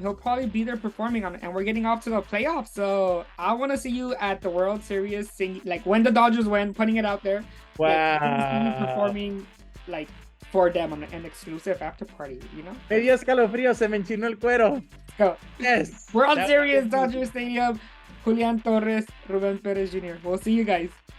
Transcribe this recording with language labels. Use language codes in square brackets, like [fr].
[en] He'll probably be there performing on it. And we're getting off to the playoffs. So I want to see you at the World Series singing, like when the Dodgers win, putting it out there. Wow. Like, performing like for them on an exclusive after party, you know? [es] Me dio escalofrío, se me enchinó el cuero. [en] So, Yes. World Series, Dodger Stadium. Julian Torres, Ruben Perez Jr. We'll see you guys.